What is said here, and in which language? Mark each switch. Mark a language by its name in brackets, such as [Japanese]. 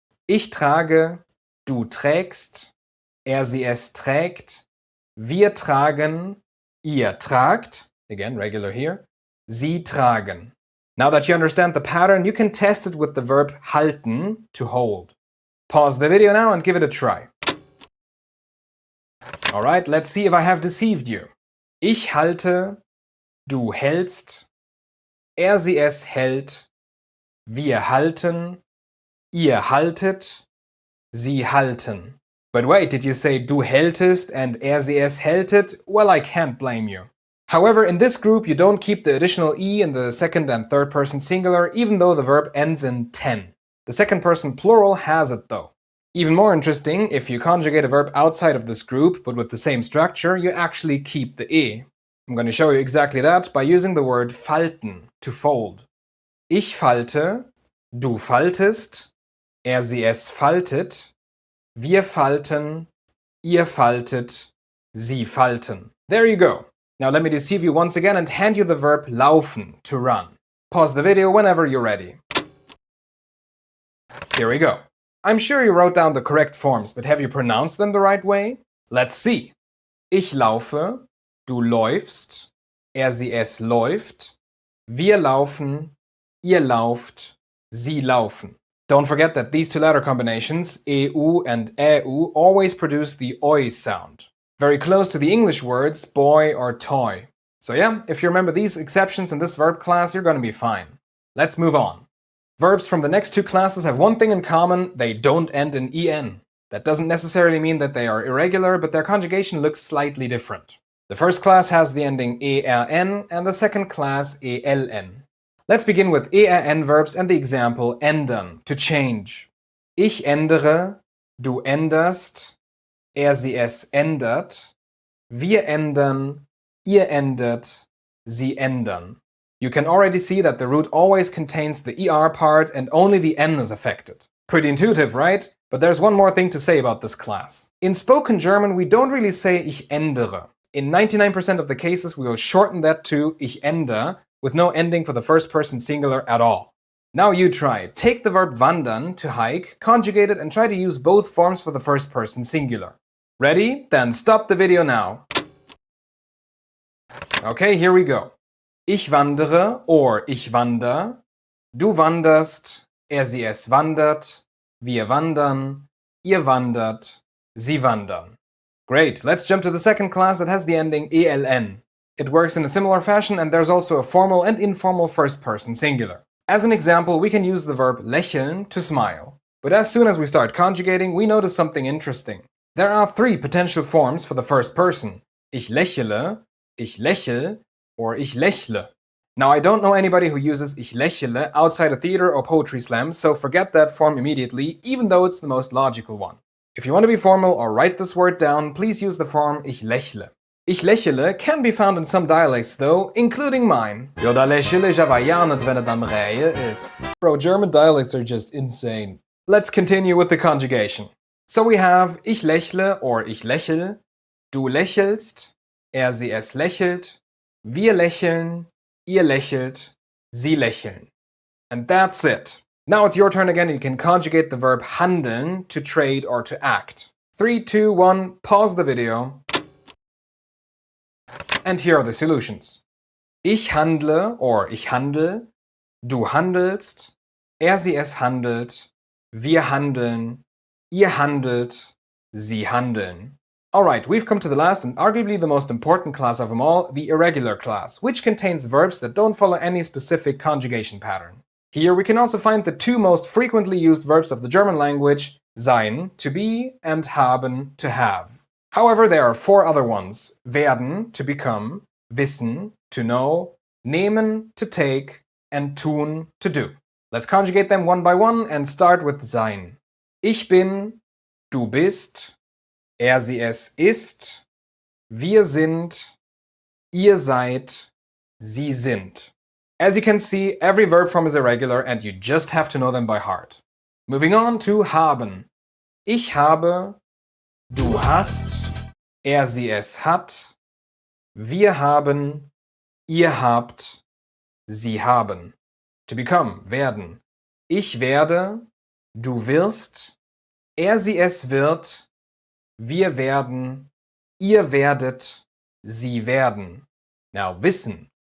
[German] Ich trage, du trägst, sie es trägt, wir tragen, ihr tragt, [English] again regular here, [German] sie tragen. [English] Now that you understand the pattern, you can test it with the verb halten, to hold. Pause the video now and give it a try. Alright, let's see if I have deceived you. [German] Ich halte, du hältst, sie es hält, wir halten, ihr haltet, sie halten. [English] But wait, did you say du hältest and sie es hältet? Well, I can't blame you. However, in this group, you don't keep the additional e in the second and third person singular, even though the verb ends in ten. The second person plural has it though. Even more interesting, if you conjugate a verb outside of this group, but with the same structure, you actually keep the e. I'm going to show you exactly that by using the word falten, to fold. [German] Ich falte, du faltest, sie es faltet, wir falten, ihr faltet, sie falten. [English] There you go. Now let me deceive you once again and hand you the verb laufen, to run. Pause the video whenever you're ready. Here we go. I'm sure you wrote down the correct forms, but have you pronounced them the right way? Let's see. [German] Ich laufe, du läufst, sie es läuft, wir laufen, ihr lauft, sie laufen. [English] Don't forget that these two letter combinations, EU and EU, always produce the oi sound. Very close to the English words boy or toy. So yeah, if you remember these exceptions in this verb class, you're gonna be fine. Let's move on. Verbs from the next two classes have one thing in common: they don't end in en. That doesn't necessarily mean that they are irregular, but their conjugation looks slightly different. The first class has the ending ERN and the second class ELN. Let's begin with ERN verbs and the example ändern, to change. [German] Ich ändere, du änderst, sie es ändert, wir ändern, ihr ändert, sie ändern. [English] You can already see that the root always contains the ER part and only the N is affected. Pretty intuitive, right? But there's one more thing to say about this class. In spoken German, we don't really say ich ändere. In 99% of the cases, we will shorten that to ich änder, with no ending for the first person singular at all. Now you try. Take the verb wandern, to hike, conjugate it, and try to use both forms for the first person singular. Ready? Then stop the video now. Okay, here we go. [German] Ich wandere or ich wander, du wanderst, sie es wandert, wir wandern, ihr wandert, sie wandern. [English] Great, let's jump to the second class that has the ending ELN. It works in a similar fashion, and there's also a formal and informal first person singular. As an example, we can use the verb lächeln, to smile. But as soon as we start conjugating, we notice something interesting. There are three potential forms for the first person: ich lächele, ich lächel, or ich lächle. Now, I don't know anybody who uses ich lächle outside a theater or poetry slam, so forget that form immediately, even though it's the most logical one. If you want to be formal or write this word down, please use the form ich lächle. Ich lächele can be found in some dialects though, including mine. [German] Ja, da lächele ich aber ja nicht, wenn es am Reihe ist. [English] Bro, German dialects are just insane. Let's continue with the conjugation. So we have [German] ich lächle or ich lächel, du lächelst, sie es lächelt, wir lächeln, ihr lächelt, sie lächeln. [English] And that's it. Now it's your turn again, and you can conjugate the verb handeln, to trade or to act. 3, 2, 1, pause the video. And here are the solutions. [German] Ich handle or ich handel, du handelst, sie es handelt, wir handeln, ihr handelt, sie handeln. [English] Alright, we've come to the last and arguably the most important class of them all, the irregular class, which contains verbs that don't follow any specific conjugation pattern. Here we can also find the two most frequently used verbs of the German language, sein, to be, and haben, to have. However, there are four other ones: werden, to become, wissen, to know, nehmen, to take, and tun, to do. Let's conjugate them one by one and start with sein. [German] Ich bin, du bist, sie es ist, wir sind, ihr seid, sie sind. [English] As you can see, every verb form is irregular and you just have to know them by heart. Moving on to haben. [German] Ich habe, du hast, sie es hat, wir haben, ihr habt, sie haben. [English] To become, [German] werden. Ich werde, du wirst, sie es wird, wir werden, ihr werdet, sie werden. Now wissen.